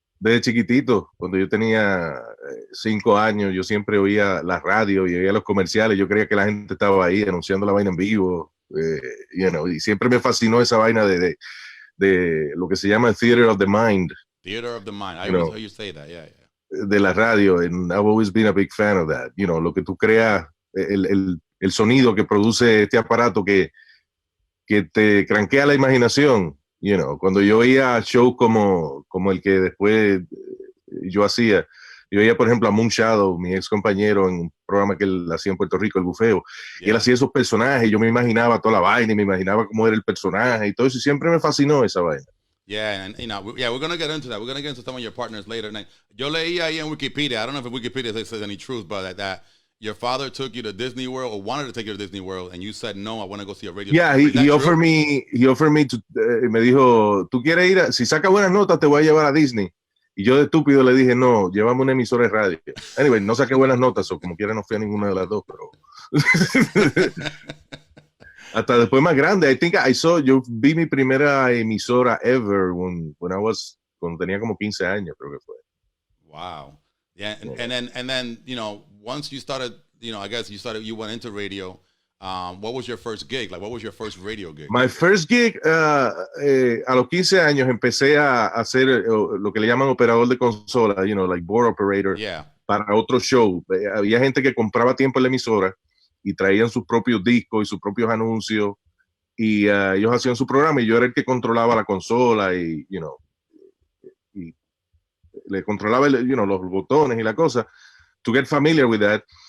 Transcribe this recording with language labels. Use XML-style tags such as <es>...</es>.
<es>Desde chiquitito, cuando yo tenía 5 años, yo siempre oía la radio y oía los comerciales. Yo creía que la gente estaba ahí anunciando la vaina en vivo,</es> <en>you know,</en> <es>y siempre me fascinó esa vaina de lo que se llama el Theater of the Mind.</es> <en>Theater of the Mind. I always heard you say that. Yeah.</en> <es>De la radio,</es> <en>and I've always been a big fan of that. You know,</en> <es>lo que tú creas, el sonido que produce este aparato que te cranquea la imaginación.</es> <en>You know,</en> <es>cuando yo oía shows como el que después yo hacía, yo oía, por ejemplo, a Moon Shadow, mi ex compañero, en un programa que él hacía en Puerto Rico, El Bufeo, y él hacía esos personajes, y yo me imaginaba toda la vaina, y me imaginaba cómo era el personaje, y todo eso, y siempre me fascinó esa vaina.</es> <en>Yeah, and you know, we're going to get into that. We're going to get into some of your partners later. And</en> <es>yo leí ahí en Wikipedia,</es> <en>I don't know if Wikipedia says any truth, but that your father took you to Disney World or wanted to take you to Disney World, and you said, no, I want to go see a radio. Yeah, he offered me to,</en> <es>me dijo, ¿tú quieres ir? Si saca buenas notas, te voy a llevar a Disney. Y yo de estúpido le dije, no, llévame una emisora de radio. Anyway, no saqué buenas notas, o como quiera no fui a ninguna de las dos, pero... Hasta después más grande. Yo vi mi primera emisora ever cuando tenía como 15 años, creo que fue.</es> <en>Wow. Yeah, and then, you know, once you started, you know, I guess you went into radio. What was your first gig? Like, what was your first radio gig? My first gig,</en> <es>a los 15 años empecé a hacer lo que le llaman operador de consola,</es> <en>you know, like board operator,</en> <es>para otro show. Había gente que compraba tiempo en la emisora y traían sus propios discos y sus propios anuncios, y ellos hacían su programa y yo era el que controlaba la consola y,</es> <en>you know,</en> <es>y le controlaba los botones y la cosa,</es> <en>to get familiar with that.</en>